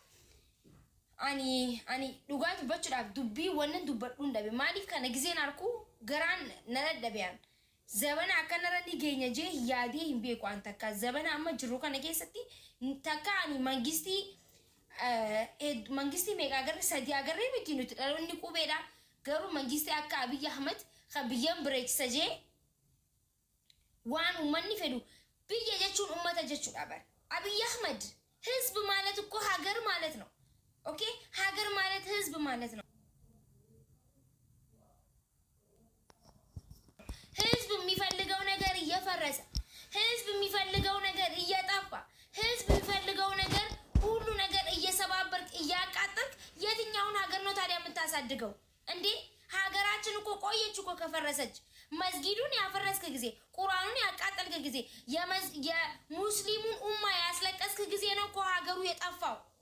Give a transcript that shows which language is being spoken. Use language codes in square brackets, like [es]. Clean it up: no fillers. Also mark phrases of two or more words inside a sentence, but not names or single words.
[om] ani dhugaa dubbachuudhaaf dubbii wannan dubbadhuun dhabe maaliif kana gizeen harkuu garaan nana dhabeyaan zabana akkanarra ni geenya jee yaadee hin beeku an takka zabana amma jiru kana keessatti takka ani mangistii meeqa agarre sadii agarree miti nuti dhaloonni qubeedha garuu mangistii akka Abiy Ahmed kan biyyan bireechisa jee waan ummanni fedhu biyya jechuun ummata jechuudha bar [am] Abiy Ahmed ህዝብ ማለት እኮ ሀገር ማለት ነው ኦኬ ሀገር ማለት ህዝብ ማለት ነው ህዝብ የሚፈልገው ነገር እየፈረሰ ህዝብ የሚፈልገው ነገር እየጠፋ ህዝብ የሚፈልገው ነገር ሁሉ ነገር እየሰባበርክ እያቃጠልክ የትኛውን ሀገር ነው ታዲያ የምታሳድገው እንዴ ሀገራችን እኮ ቆየች እኮ ከፈረሰች መስጊዱን ያፈረስክ ጊዜ ቁርአኑን ያቃጠልክ ጊዜ የሙስሊሙን ኡማ ያስለቀስክ ጊዜ ነው እኮ ሀገሩ የጠፋው